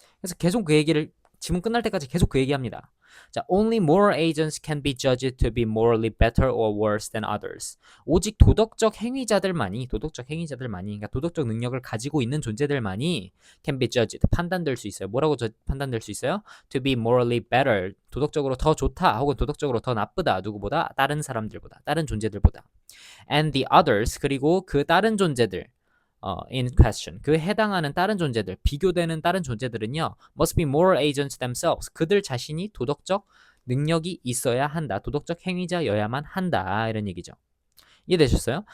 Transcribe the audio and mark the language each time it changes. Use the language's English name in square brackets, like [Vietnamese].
[Korean] 그래서 계속 그 얘기를 지문 끝날 때까지 계속 그 얘기합니다. [English] 자, only moral agents can be judged to be morally better or worse than others. [Korean] 오직 도덕적 행위자들만이, 그러니까 도덕적 능력을 가지고 있는 존재들만이 [English] can be judged, [Korean] 판단될 수 있어요. 뭐라고 판단될 수 있어요? [English] To be morally better, [Korean] 도덕적으로 더 좋다, 혹은 도덕적으로 더 나쁘다. 누구보다? 다른 사람들보다, 다른 존재들보다. [English] And the others, [Korean] 그리고 그 다른 존재들, [English] in question, [Korean] 그 해당하는 다른 존재들, 비교되는 다른 존재들은요, [English] must be moral agents themselves, [Korean] 그들 자신이 도덕적 능력이 있어야 한다, 도덕적 행위자여야만 한다, 이런 얘기죠. 이해되셨어요?